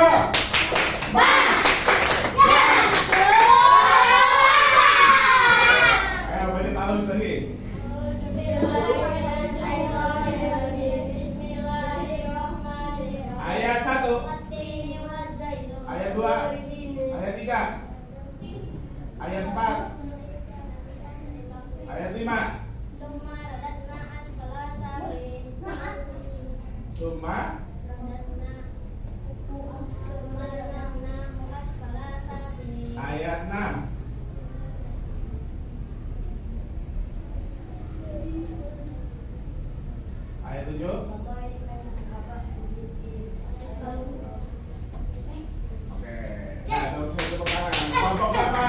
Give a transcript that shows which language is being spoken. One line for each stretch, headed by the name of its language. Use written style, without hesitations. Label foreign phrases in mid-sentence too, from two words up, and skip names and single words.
Indonesian: Ayo baca taus lagi. Ayat 1. 2, ayat 3, ayat 4, ayat 5.
Arabic: ثم رددنا أسفل سافلين. ثم ثم رددنا أسفل سافلين.
Indonesian: ayat 6. Ayat 7. Oke. Nah, terus tepuk tangan. Kelompok berapa?